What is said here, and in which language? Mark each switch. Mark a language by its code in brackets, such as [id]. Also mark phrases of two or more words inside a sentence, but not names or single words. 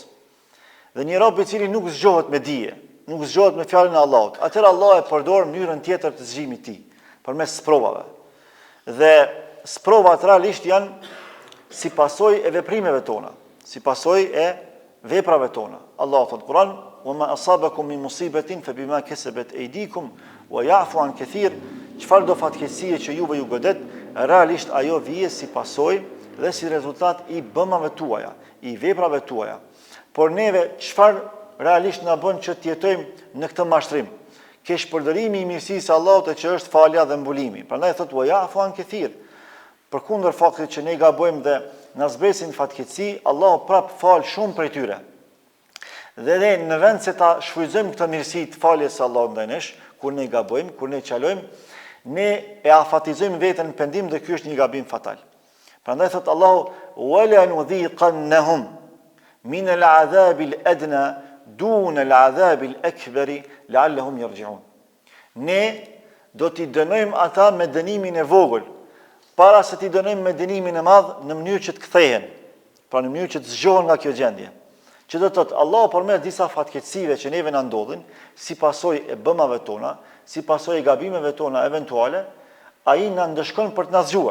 [sq] Dhe një rob i cili nuk zgjohet me dije, nuk zgjohet me fjalën e Allahut, atëherë Allah e përdor mënyrën tjetër të zgjimit të tij, përmes sprovave. Dhe sprovat realisht janë si pasojë e veprimeve tona, si pasojë e veprave tona. Allahu thot Kur'an: [ar] "وما أصابكم من مصيبة فبما كسبت أيديكم ويعفو عن كثير." [sq] Çfarë do fatkeqësie që juve ju godet, realisht ajo vije si pasojë dhe si rezultat i bëmave tuaja, i veprave tuaja. Por neve çfarë realisht na bën që të jetojmë në këtë mashtrim? Keq përdorimi i mirësisë së Allahut që është falja dhe mbulimi. Prandaj thotë [ar] ويعفو عن كثير. [sq] Përkundër faktit që ne gabojmë dhe na zbresin fatkeqësi, Allahu prap fal shumë prej tyre. Dhe ne në vend se ta shfrytëzojmë këtë mirësi të faljes së Allahut ndaj nesh, kur ne gabojmë, kur ne çalojmë, ne e afatizojmë veten në pendim dhe ky është një gabim fatal. Prandaj thotë Allahu: [ar] "ولنذيقنهم من العذاب الأدنى دون العذاب الأكبر لعلهم يرجعون." [sq] Ne do t'i dënojmë ata me dënimin e vogël, para se t'i dënojmë me dënimin e madh në mënyrë që të kthehen, pra në mënyrë që të zgjohen nga kjo gjendje. Që do të thotë Allahu përmes disa fatkeqësive që neve na ndodhin, si pasojë e bëmave tona, si pasojë e gabimeve tona eventuale, ai na ndëshkon për të na zgjuar.